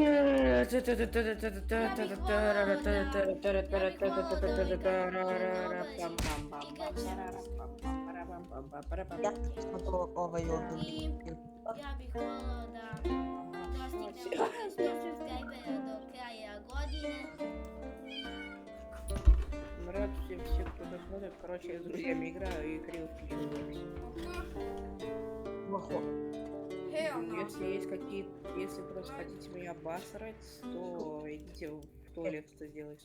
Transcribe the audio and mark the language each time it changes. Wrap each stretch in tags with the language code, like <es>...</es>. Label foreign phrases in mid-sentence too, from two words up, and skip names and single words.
<bs>Ja sam to ovaj ovdje. I ja bih volila da dostignemo 100 subscribera do kraja godine.</bs> <ru>Здравствуйте, все, кто досмотрит. Короче, я с друзьями играю и криво включил запись.</ru> <en>Hell no.</en> <ru>Если просто хотите меня обосрать, то идите в туалет это сделайте.</ru>